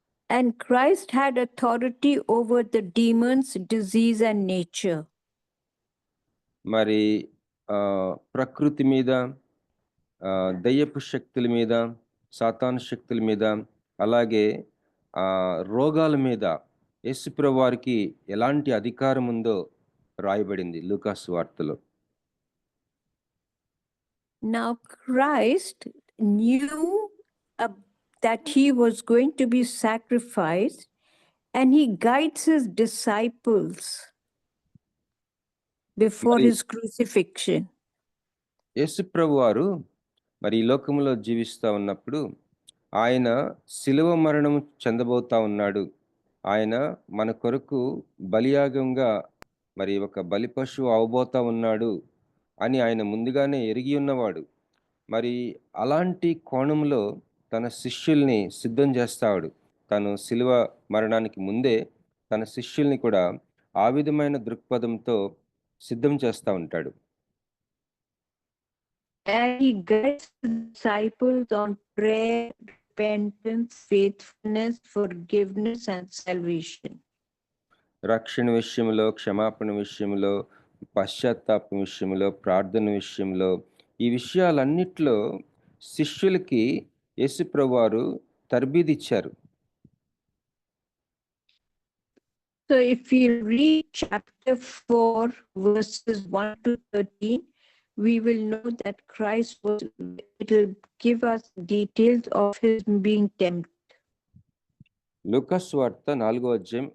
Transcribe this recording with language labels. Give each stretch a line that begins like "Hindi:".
English: And Christ had authority over the demons, disease, and nature.
Telugu: మరి ప్రకృతి మీద, దయ్యపు శక్తుల మీద, సాతాను శక్తుల మీద, అలాగే రోగాల మీద యేసుప్రభు వారికి ఎలాంటి అధికారం ఉందో రాయబడింది లూకాసు వార్తలో.
English: Now Christ knew that he was going to be sacrificed, and he guides his disciples before
Telugu: మరి
English: his crucifixion.
Telugu: యేసుప్రభు వారు మరి ఈ లోకంలో జీవిస్తూ ఉన్నప్పుడు ఆయన శిలువ మరణం చెందబోతా ఉన్నాడు. ఆయన మన కొరకు బలియాగంగా మరి ఒక బలి పశువు అవబోతా ఉన్నాడు అని ఆయన ముందుగానే ఎరిగి ఉన్నవాడు. మరి అలాంటి కోణంలో తన శిష్యుల్ని సిద్ధం చేస్తాడు. తను శిలువ మరణానికి ముందే తన శిష్యుల్ని కూడా ఆ విధమైన దృక్పథంతో సిద్ధం చేస్తూ ఉంటాడు.
English: And he guides the disciples on prayer, repentance, faithfulness, forgiveness, and salvation.
Telugu: రక్షణ విషయంలో, క్షమాపణ విషయంలో, పశ్చాత్తాపం విషయంలో, ప్రార్థన విషయంలో, ఈ విషయాలన్నిట్లో శిష్యులకి యేసుప్రభు వారు తర్బీదిచ్చారు.
English: So if we read chapter 4, verses 1 to 13, we will know that it will give us details of his being tempted.
Telugu: లూకాస్ వార్త 4వ అధ్యాయం.